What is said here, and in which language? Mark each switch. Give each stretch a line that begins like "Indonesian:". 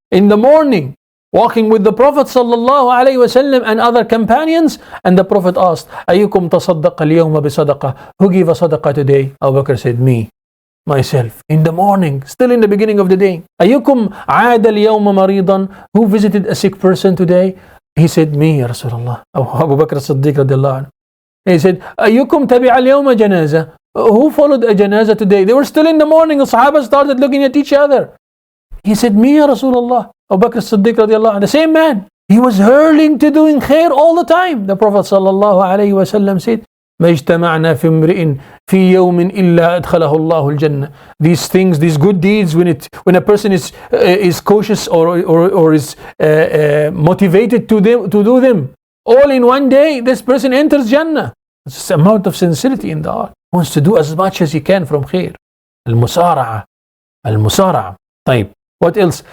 English: In the morning, walking with the Prophet sallallahu alayhi wasallam and other companions, and the Prophet asked,
Arabic: أيكم تصدق اليوم بصدقة?
English: Who gave a sadaqah today? Abu Bakr said, me, myself. In the morning, still in the beginning of the day.
Arabic: أيكم عاد اليوم مريضا?
English: Who visited a sick person today? He said, me, Ya Rasulullah. Abu Bakr as-Siddiq radiallahu anhu. He said,
Arabic: أيكم تبع اليوم جنازة?
English: Who followed a janazah today? They were still in the morning. The Sahaba started looking at each other. He said, me, Ya Rasulullah. Abu Bakr as-Siddiq radiallahu anhu, the same man. He was hurling to doing khair all the time. The Prophet sallallahu alayhi wa sallam said,
Arabic: ما اجتمعنا في امرئ في يوم إلا أدخله الله الجنة.
English: These things, these good deeds, when a person is cautious or is motivated to do them, all in one day, this person enters Jannah. It's the amount of sincerity in the heart. He wants to do as much as he can from khair.
Arabic: المسارعة. طيب.
English: What else?